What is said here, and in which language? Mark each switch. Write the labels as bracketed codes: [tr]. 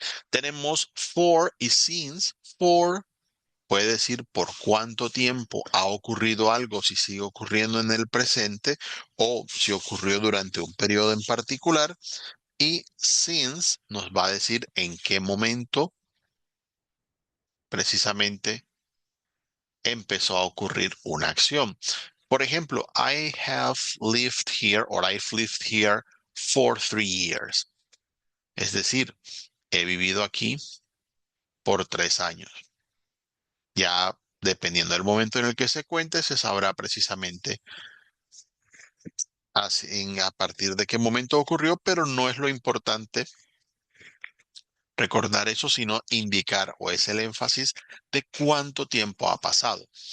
[es] Tenemos for y since. For puede decir por cuánto tiempo ha ocurrido algo, si sigue ocurriendo en el presente o si ocurrió durante un periodo en particular. Y since nos va a decir en qué momento precisamente empezó a ocurrir una acción. Por ejemplo, [en] I have lived here or I've lived here for 3 years. [es] Es decir, he vivido aquí por 3 años. Ya dependiendo del momento en el que se cuente, se sabrá precisamente a partir de qué momento ocurrió, pero no es lo importante recordar eso, sino indicar o es el énfasis de cuánto tiempo ha pasado.